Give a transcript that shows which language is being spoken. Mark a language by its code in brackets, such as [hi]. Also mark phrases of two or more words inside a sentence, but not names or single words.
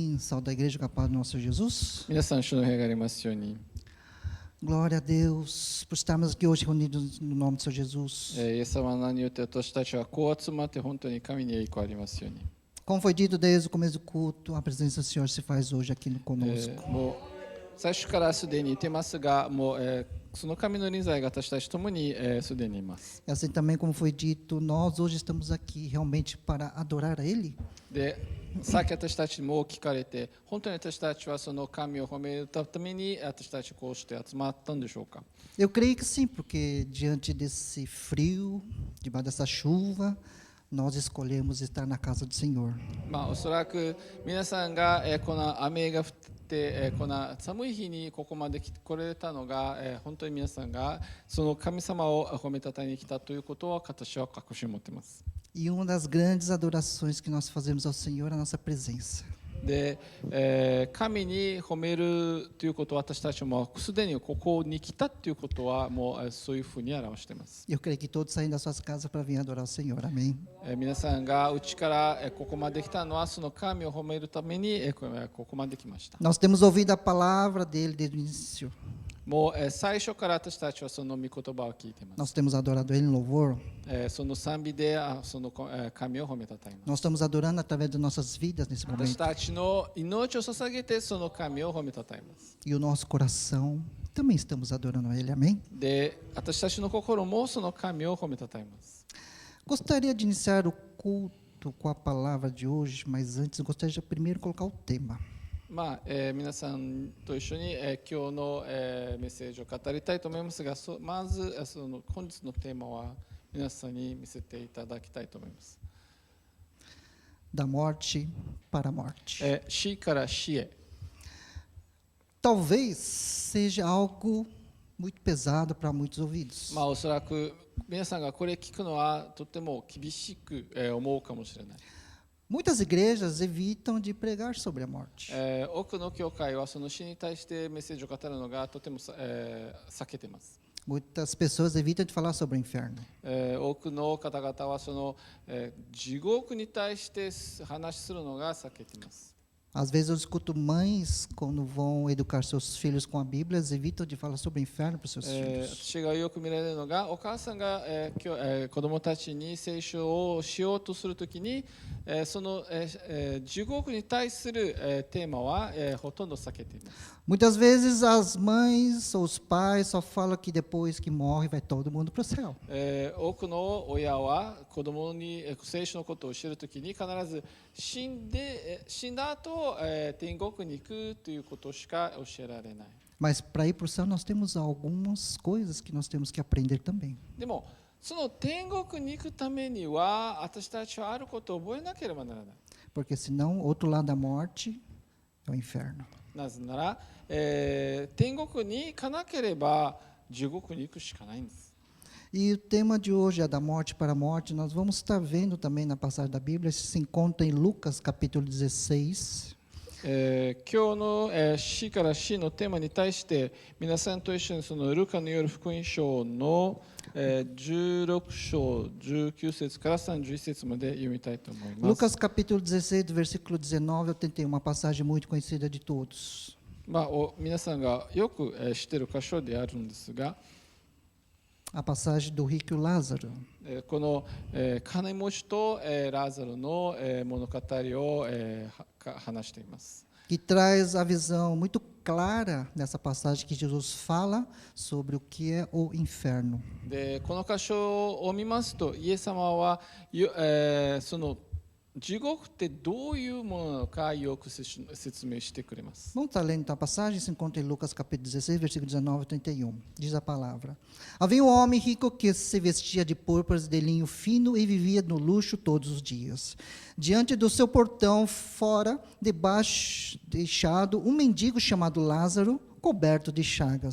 [pt] Saúde da igreja com a paz do nosso Senhor Jesus. [ja] 皆さん、主の平がありますように、 [pt] Glória a Deus por estarmos aqui hoje reunidos no nome do Senhor Jesus. [ja] イエス様の名によって私たちはこう集まって本当に神に栄光ありますように。 [pt] Como foi dito desde o começo do culto, a presença do Senhor se faz hoje aqui conosco. [ja] もう最初からすでにいてますが、もう、その神の臨在が私たちともにすでにいます。 [pt] E assim também como foi dito, nós hoje estamos aqui realmente para adorar a Ele. [ja] で、さっき私たちも聞かれて、本当に私たちはその神を褒めるために私たちこうして集まったんでしょうか。 [pt] Eu creio que sim, porque diante desse frio, debaixo dessa chuva, nós escolhemos estar na casa do Senhor. [ja] おそらく皆さんが、この雨が降って、この寒い日にここまで来れたのが、本当に皆さんがその神様を褒めたたえに来たということは私は確信を持っています。 [pt] E uma das grandes adorações que nós fazemos ao Senhor é a nossa presença. [ja] で、神に褒めるということは私たちもすでにここに来たということはもうそういうふうに表しています。 [pt] Eu creio que todos saem das suas casas para vir adorar o Senhor. Amém. [ja] 皆さんがうちからここまで来たのはその神を褒めるためにここまで来ました。 [pt] Nós temos ouvido a palavra dele desde o início. [ja] もう最初から私たちはその御言葉を聞いています。 [pt] Nós temos adorado ele em louvor. [ja] その賛美でその神を褒めたたえます。 [pt] Nós estamos adorando através de nossas vidas nesse [ja] 私 [pt] momento. [ja] たちの命を捧げてその神を褒めたたえます。 [pt] E o nosso coração também estamos adorando a ele. Amém. [ja] で、私たちの心もその神を褒めたたえます。 [pt] Gostaria de iniciar o culto com a palavra de hoje, mas antes eu gostaria de primeiro colocar o tema. [ja] 皆さんと一緒に、今日の、メッセージを語りたいと思いますが、まずその本日のテーマは皆さんに見せていただきたいと思います。 [pt] Da morte para a morte. [ja] 死から死へ。 [pt] Talvez seja algo muito pesado para muitos ouvidos. [ja] おそらく皆さんがこれ聞くのはとても厳しく、思うかもしれない。 [pt] Muitas igrejas evitam de pregar sobre a morte. [ja] 多くの教会はその死に対してメッセージを語るのがとても、避けています。 [pt] Muitas pessoas evitam de falar sobre o inferno. [ja] 多くの方々はその、地獄に対して話するのが避けています。 [pt] Às vezes eu escuto mães, quando vão educar seus filhos com a Bíblia, eles evitam de falar sobre o inferno para os seus filhos. [ja] 私がよく見られるのがお母さんが、子どもたちに聖書をしようとするときに、その、地獄に対する、テーマは、ほとんど避けています。 [pt] Muitas vezes as mães ou os pais só falam que depois que morre vai todo mundo para o céu. [ja] 多くの親は子どもに聖書のことを知るときに必ず死んだ後、天国に行くということしか教えられない。 [pt] Mas para ir para o céu nós temos algumas coisas que nós temos que aprender também. [ja] でもその天国に行くためには私たちはあることを覚えなければならない。 [pt] Porque senão, outro lado da morte é o inferno. [ja] なぜなら、天国に行かなければ地獄に行くしかないんです。 [pt] E o tema de hoje é da morte para a morte. Nós vamos estar vendo também na passagem da Bíblia, isso se encontra em Lucas capítulo 16. [ja] 今日の、死から死のテーマに対して皆さんと一緒にそのルカの夜福音書の、16章19節から31節まで読みたいと思います。 [pt] Lucas capítulo 16, do versículo 19 ao 31, uma passagem muito conhecida de todos. [ja] 皆さんがよく、知っている箇所であるんですが、 [pt] A passagem do rico e o Lázaro. [ja] この、金持ちと、ラザロの、物語を、話しています。 [pt] Que traz a visão muito clara nessa passagem que Jesus fala sobre o que é o inferno. [ja] でこの箇所を見ますとイエス様は、その地獄ってどういうものなのかよく説明してくれます。 [pt] Vamos estar lendo então a passagem, se encontra em Lucas capítulo 16, versículo 19 ao 31. Diz a palavra. Havia um homem rico que se vestia de púrpuras de linho fino e vivia no luxo todos os dias. Diante do seu portão, fora, debaixo, deixado, um mendigo chamado Lázaro, coberto de chagas.